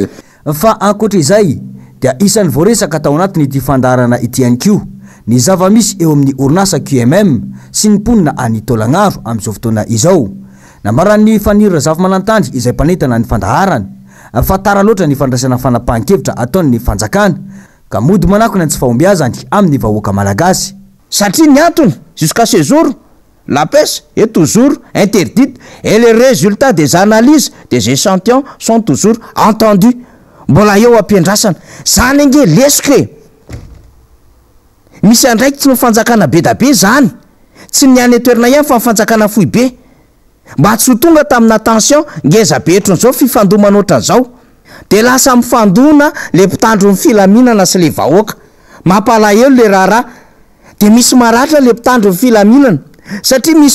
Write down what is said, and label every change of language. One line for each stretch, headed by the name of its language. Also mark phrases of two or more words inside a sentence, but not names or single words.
Malagasy: fa ankoatra izay dia isan'ny voaresaka tao anatiny ity fandarana ity ihany koa ny zava-misy eo amin'ny orinasa QMM sy ny mponina any Tolagnaro amin'izao fotoana izao. Namaran'ny fanirana zava-manantandry izay mpanentana ny fandaharana fa tara loatra ny fandraisana fanapahan-kevitra ataon'ny fanjakana ka mody manakona ny tsy fahombiazany amin'ny vahoaka malagasy. Satria ny antony
French: jusqu'à ce jour la pêche est toujours interdite et les résultats des analyses des échantillons sont toujours entendus.
Malagasy: Mbola eo ampiandrasana zany nge lesike misy andraiky tsy mifanjakana be da be zany tsy ny any toerana ihany fa mifanjakana fohy be mba tsy ho tonga tamina tension ngeza be etron'izao fifandomana ohatran'izao de lasa mifandona le mpitandro ny filaminana sy le vahoaka mampalahelo le raharaha de misy maratra le mpitandro ny filaminana satria misy